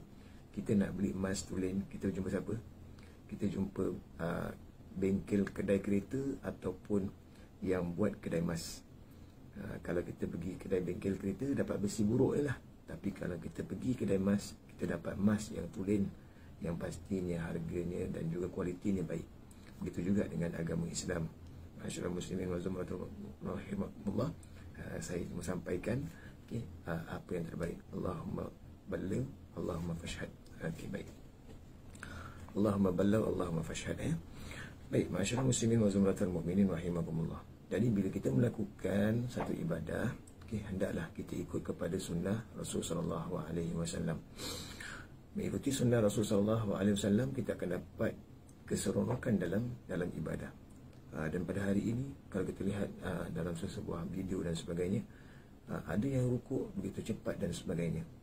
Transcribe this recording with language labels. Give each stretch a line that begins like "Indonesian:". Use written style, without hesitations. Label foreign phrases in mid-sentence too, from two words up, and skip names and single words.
Malay: Kita nak beli emas tulen, kita jumpa siapa? Kita jumpa bengkel kedai kereta ataupun yang buat kedai emas. Kalau kita pergi kedai bengkel kereta, dapat besi buruk je lah. Tapi kalau kita pergi kedai emas, kita dapat emas yang tulen, yang pastinya harganya dan juga kualitinya baik. Begitu juga dengan agama Islam.
Arabic: معاشر المسلمين وزمرة رحمكم الله,
Malay: saya cuma sampaikan apa yang terbaik.
Arabic: اللهم بلغ، اللهم فاشهد.
Malay: Baik.
Arabic: اللهم بلغ، اللهم فاشهد. Baik, معاشر المسلمين وزمرة المؤمنين رحمكم الله.
Malay: Jadi bila kita melakukan satu ibadah, hendaklah kita ikut kepada sunnah Rasulullah SAW. Mengikuti sunnah Rasulullah SAW, kita akan dapat keseronokan dalam ibadah. Dan pada hari ini, kalau kita lihat dalam sebuah video dan sebagainya, ada yang rukuk begitu cepat dan sebagainya.